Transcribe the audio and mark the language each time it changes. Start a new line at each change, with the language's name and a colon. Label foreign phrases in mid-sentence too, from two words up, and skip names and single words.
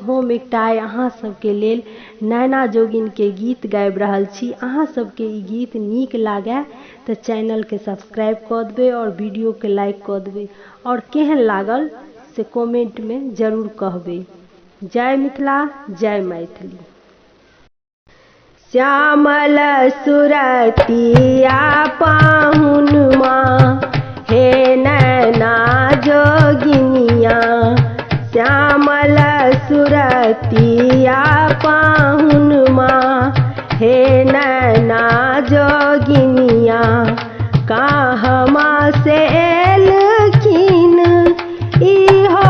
Maithili: हम एकटा अहाँ सबके लेल नैना जोगिन के गीत गाबि रहल छी। अहाँ सबके ई गीत नीक लागे तो चैनल के सब्सक्राइब कऽ देबै और वीडियो के लाइक कऽ देबै और केहन लागल से कमेंट में जरूर कहबै। जय मिथिला, जय मैथिली। श्यामल सुरतिया पाहुनमा हे नैना जोगिनिया, श्यामल सुरतिया पाहुनमा हे नैना जोगिनिया, कहमा से एलखिन इहो